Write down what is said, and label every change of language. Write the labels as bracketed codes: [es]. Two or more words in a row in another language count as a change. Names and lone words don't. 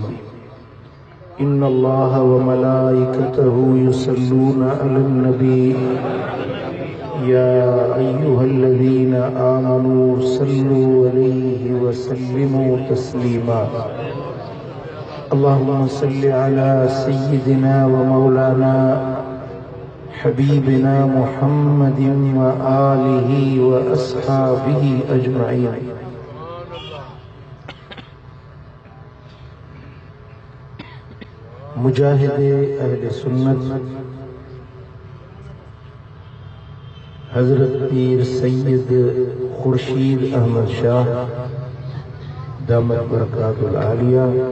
[ar] إن الله وملائكته يصلون على النبي يا أيها الذين آمنوا صلوا عليه وسلموا تسليما. اللهم صل على سيدنا ومولانا حبيبنا محمد وآله وأصحابه أجمعين. [ur] مجاہد اہل سنت حضرت پیر سید خورشید احمد شاہ [ar] دامت برکاتہم العالیہ